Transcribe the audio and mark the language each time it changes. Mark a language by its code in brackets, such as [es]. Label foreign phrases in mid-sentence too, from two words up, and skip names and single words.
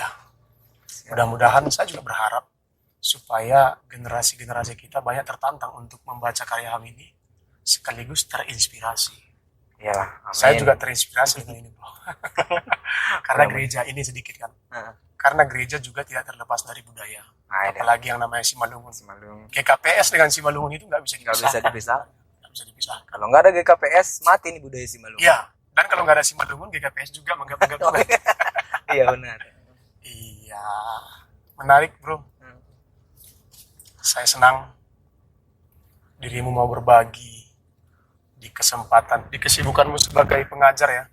[id] Mudah-mudahan saya juga berharap supaya generasi-generasi kita banyak tertantang untuk membaca karya kami ini sekaligus terinspirasi. Iyalah. Amin. Saya juga terinspirasi dengan ini, bro. Karena gereja ini sedikit kan. Karena gereja juga tidak terlepas dari budaya. Ada. Apalagi yang namanya Simalungun. Simalungun. GKPS dengan Simalungun itu nggak bisa Nggak bisa dipisah. Nggak bisa dipisah. Kalau nggak ada GKPS mati nih budaya Simalungun. Iya. Dan kalau nggak ada Simalungun, GKPS juga menganggap juga. Iya benar. Iya. Menarik, bro. Saya senang dirimu mau berbagi di kesempatan, di kesibukanmu sebagai pengajar ya.